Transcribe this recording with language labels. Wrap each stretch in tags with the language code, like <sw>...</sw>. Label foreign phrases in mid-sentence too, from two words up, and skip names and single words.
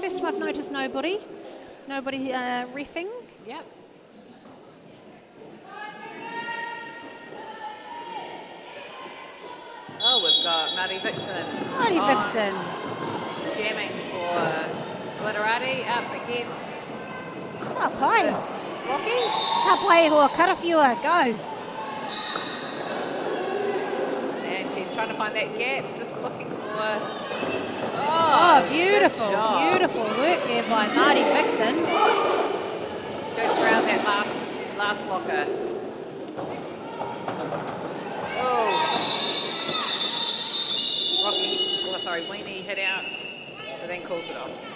<en>First time I've noticed nobody riffing. Yep. Oh, we've got Marty Vixen. Marty on, Vixen. Jamming for Glitterati up against</en> <mi>Ka pai.</mi> <en>Rocky.</en> <mi>Ka pai hoa karawhiua,</mi> <en>go. And she's trying to find that gap, just looking for... Oh, good beautiful, job. beautiful work there by Marty Vixen. She scoots around that last blocker. Weenie hit out, but then calls it off.</en>